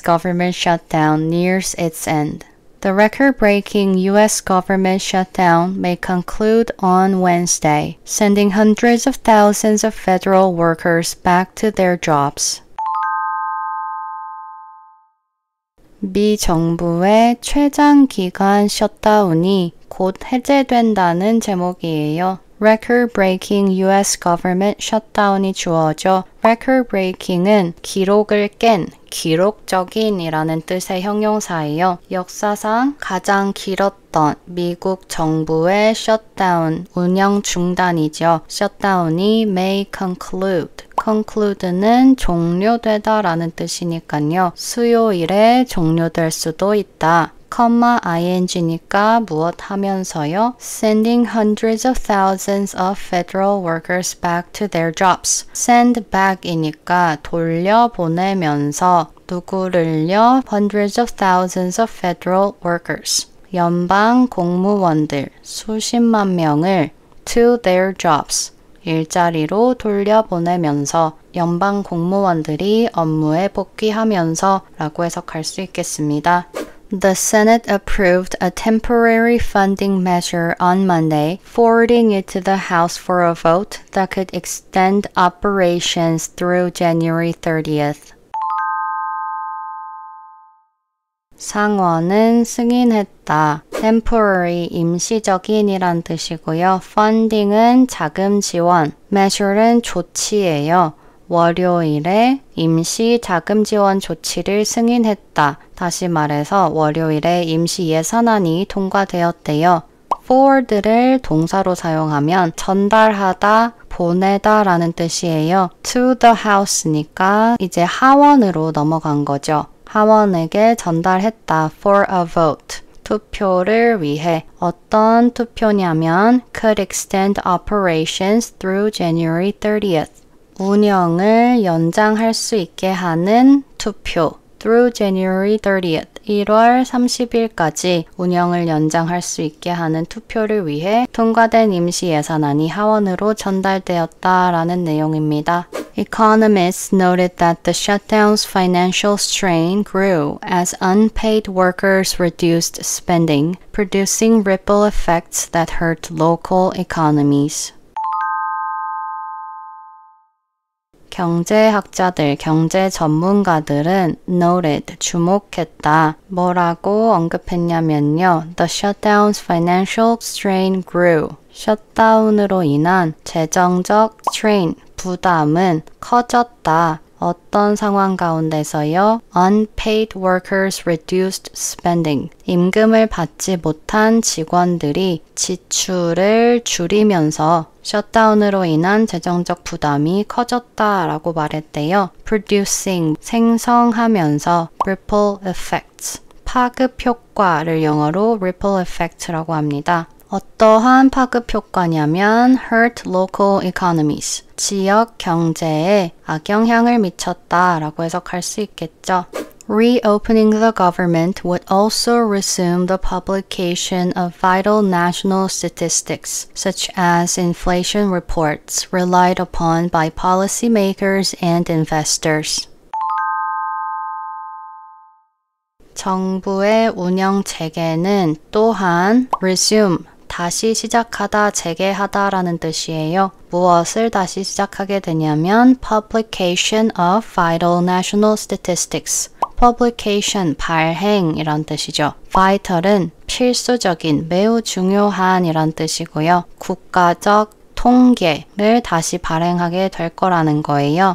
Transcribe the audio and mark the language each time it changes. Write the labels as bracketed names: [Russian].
[English] government shutdown nears its end. The record-breaking U.S. government shutdown may conclude on Wednesday, sending hundreds of thousands of federal workers back to their jobs. [Korean] 미 정부의 최장기간 셧다운이 곧 해제된다는 제목이에요. [English] Record-breaking U.S. government shutdown [Korean] 이 주어져 record-breaking은 기록을 깬, 기록적인이라는 뜻의 형용사예요. 역사상 가장 길었던 미국 정부의 shutdown, 운영 중단이죠. [English] shutdown이 may conclude. [Korean] conclude는 종료되다 라는 뜻이니까요. 수요일에 종료될 수도 있다. ing니까 무엇 하면서요? [English] Sending hundreds of thousands of federal workers back to their jobs. [Korean] Send back이니까 돌려보내면서 누구를요? [English] Hundreds of thousands of federal workers. [Korean] 연방 공무원들 수십만 명을 [English] to their jobs. [Korean] 일자리로 돌려보내면서 연방 공무원들이 업무에 복귀하면서 라고 해석할 수 있겠습니다. [English] The Senate approved a temporary funding measure on Monday, forwarding it to the House for a vote that could extend operations through January 30th. [Korean] 상원은 승인했다. temporary, 임시적인이란 뜻이고요. funding은 자금 지원, measure는 조치예요. 월요일에 임시 자금 지원 조치를 승인했다. 다시 말해서 월요일에 임시 예산안이 통과되었대요. forward를 동사로 사용하면 전달하다, 보내다 라는 뜻이에요. [English] to the house [Korean] 니까 이제 하원으로 넘어간 거죠. 하원에게 전달했다. [English] for a vote. [Korean] 투표를 위해 어떤 투표냐면 [English] could extend operations through January 30th. [Korean] 운영을 연장할 수 있게 하는 투표 [English] through January 30th. [Korean] 1월 30일까지 운영을 연장할 수 있게 하는 투표를 위해 통과된 임시 예산안이 하원으로 전달되었다라는 내용입니다. [English] Economists noted that the shutdown's financial strain grew as unpaid workers reduced spending, producing ripple effects that hurt local economies. [Korean] 경제학자들, 경제 전문가들은 noted, 주목했다. 뭐라고 언급했냐면요. [English] The shutdown's financial strain grew. [Korean] 셧다운으로 인한 재정적 strain, 부담은 커졌다. 어떤 상황 가운데서요? [English] Unpaid workers reduced spending. [Korean] 임금을 받지 못한 직원들이 지출을 줄이면서 셧다운으로 인한 재정적 부담이 커졌다라고 말했대요. [English] Producing, 생성하면서 ripple effects. [Korean] 파급 효과를 영어로 [English] ripple effect [Korean] 라고 합니다. 어떠한 파급 효과냐면 [English] hurt local economies, [Korean] 지역 경제에 악영향을 미쳤다라고 해석할 수 있겠죠. [English] Reopening the government would also resume the publication of vital national statistics, such as inflation reports relied upon by policymakers and investors. [Korean] 정부의 운영 체계는 또한 resume, 다시 시작하다, 재개하다 라는 뜻이에요. 무엇을 다시 시작하게 되냐면 [English] publication of vital national statistics. [Korean] publication, 발행이란 뜻이죠. vital은 필수적인, 매우 중요한 이란 뜻이고요. 국가적 통계를 다시 발행하게 될 거라는 거예요.